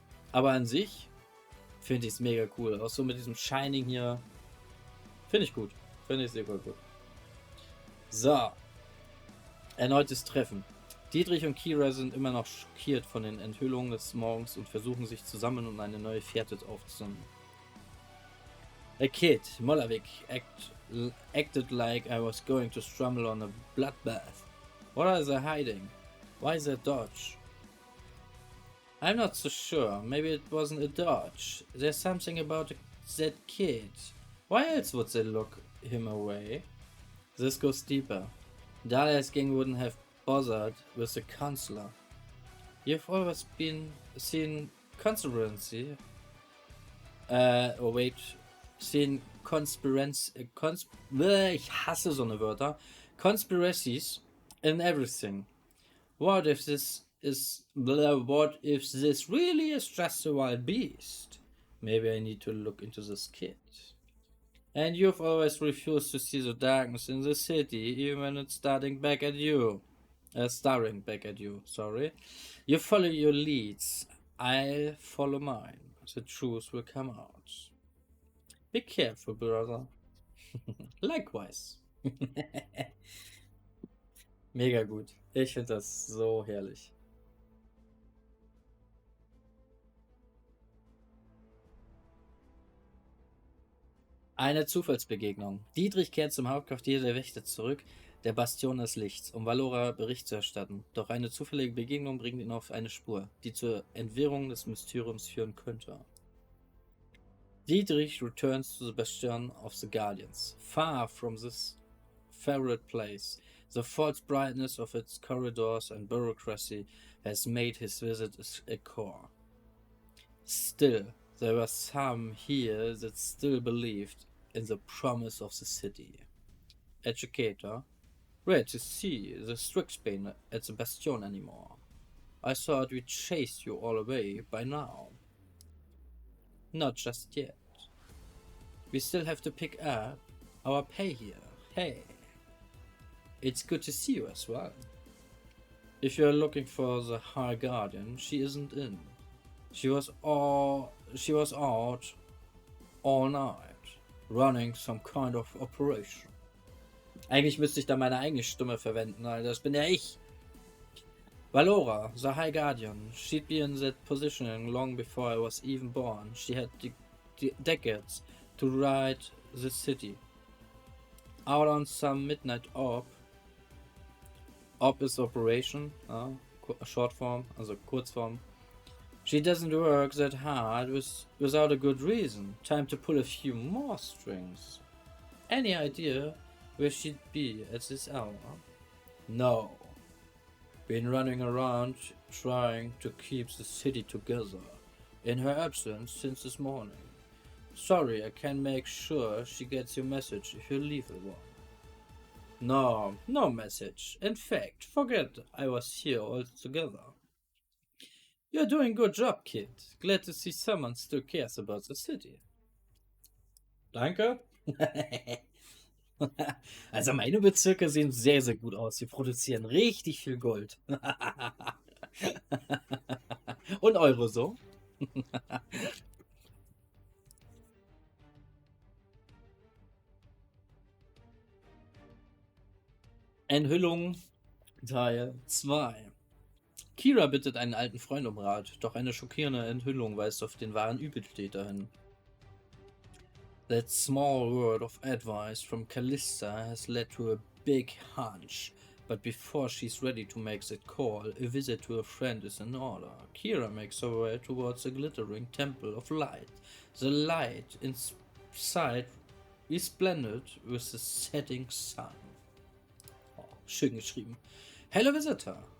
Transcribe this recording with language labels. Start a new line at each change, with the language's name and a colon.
German: Aber an sich finde ich es mega cool. Auch so mit diesem Shining hier. Finde ich gut. Finde ich sehr gut. So, erneutes Treffen. Dietrich und Kira sind immer noch schockiert von den Enthüllungen des Morgens und versuchen sich zu sammeln und eine neue Fährte aufzusammeln.
English: A kid, Molavik, acted like I was going to stumble on a bloodbath. What are they hiding? Why is that dodge? I'm not so sure. Maybe it wasn't a dodge. There's something about that kid. Why else would they look him away? This goes deeper. Dahlia's gang wouldn't have bothered with the counselor. You've always been seen conspiracy. Oh wait. Seen conspiracy.
German: Ich hasse so eine Wörter.
English: Conspiracies in everything. What if this really is just a wild beast? Maybe I need to look into this kid. And you've always refused to see the darkness in the city, even when it's starting back at you. Staring back at you, sorry. You follow your leads. I'll follow mine. The truth will come out. Be careful, brother. Likewise.
German: Mega gut. Ich finde das so herrlich. Eine Zufallsbegegnung. Dietrich kehrt zum Hauptquartier der Wächter zurück, der Bastion des Lichts, um Valora Bericht zu erstatten. Doch eine zufällige Begegnung bringt ihn auf eine Spur, die zur Entwirrung des Mysteriums führen könnte.
English: Dietrich returns to the bastion of the Guardians. Far from this favorite place, the false brightness of its corridors and bureaucracy has made his visit a chore. Still, there were some here that still believed in the promise of the city. Educator, rare to see the Strixbane at the bastion anymore. I thought we'd chased you all away by now. Not just yet. We still have to pick up our pay here. Hey, it's good to see you as well. If you're looking for the High Guardian, she isn't in. She was out all night, running some kind of operation.
German: Eigentlich müsste ich da meine eigene Stimme verwenden, Alter. Das bin ja ich.
English: Valora, the High Guardian. She'd be in that position long before I was even born. She had the decades to ride the city. Out on some midnight orb. Orb is operation, short form,
German: also Kurzform.
English: She doesn't work that hard without a good reason. Time to pull a few more strings. Any idea where she'd be at this hour? No. Been running around trying to keep the city together in her absence since this morning. Sorry, I can't make sure she gets your message if you leave her one. No message. In fact, forget I was here altogether. You're doing a good job, kid. Glad to see someone still cares about the city.
German: Danke. Also meine Bezirke sehen sehr, sehr gut aus. Sie produzieren richtig viel Gold. Und Euro so. Enthüllung Teil 2. Kira bittet einen alten Freund um Rat, doch eine schockierende Enthüllung weist auf den wahren Übeltäter hin.
English: That small word of advice from Callista has led to a big hunch, but before she's ready to make that call, a visit to a friend is in order. Kira makes her way towards a glittering temple of light. The light inside is blended with the setting sun.
German: Oh, schön geschrieben.
English: Hello, visitor.